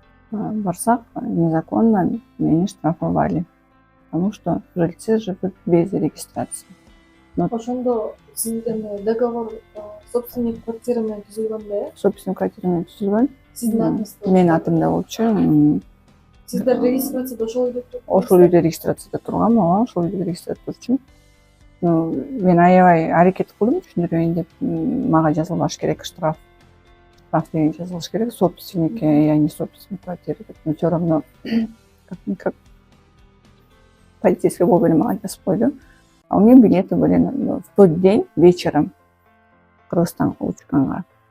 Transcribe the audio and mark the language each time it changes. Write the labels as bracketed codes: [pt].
[ru] Барсак, незаконно [ky] мени [ru] штрафовали, потому что жильцы живут без регистрации. [ky] Ошондо сиздин договор собственник квартира менен түзүлгөн да, э? Собственник квартира менен түзүлгөн. Сиздин атыңызда? Менин атымда болчу. Сиздер регистрацияда ошол үйдө турдуңуздар? Ошол үйдө регистрацияда тургам, ооба, ошол үйдө регистрацияда турчумун. Мен аябай аракет кылдым түшүндүрөйүн деп, мага жазылбаш керек штраф деген жазылыш керек. [ru] Собственник, я не собственник квартиры деп. Но всё равно как полицейский [ky] бөлүм мага жазып койду. [ru] А у меня билеты были в тот день вечером [ky] Кыргызстанга учканга.